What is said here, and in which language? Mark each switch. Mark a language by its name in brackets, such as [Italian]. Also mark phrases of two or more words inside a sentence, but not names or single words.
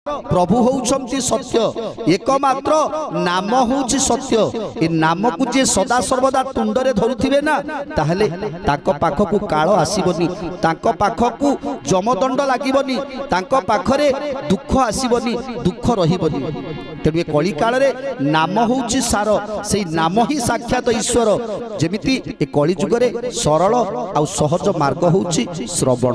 [Odia] ପ୍ରଭୁ ହେଉଛନ୍ତି ସତ୍ୟ ଏକମାତ୍ର ନାମ ହେଉଛି ସତ୍ୟ। ଏ ନାମ କୁ ଯେ ସଦା ସର୍ବଦା ତୁଣ୍ଡରେ ଧରୁଥିବେ ନା ତାହେଲେ ତାକୁ ପାଖକୁ କାଳ ଆସିବନି, ତାକୁ ପାଖକୁ ଯମଦଣ୍ଡ ଲାଗିବନି, ତାକୁ ପାଖରେ ଦୁଃଖ ଆସିବନି, ଦୁଃଖ ରହିବନି। ତେଣୁ ଏ କଳି କାଳ ରେ ନାମ ହେଉଛି ସାର, ସେଇ ନାମ ହିଁ ସାକ୍ଷାତ ଈଶ୍ୱର। ଯେମିତି ଏ କଳି ଯୁଗରେ ସରଳ ଆ ସହଜ ମାର୍ଗ ହେଉଛି ଶ୍ରବଣ।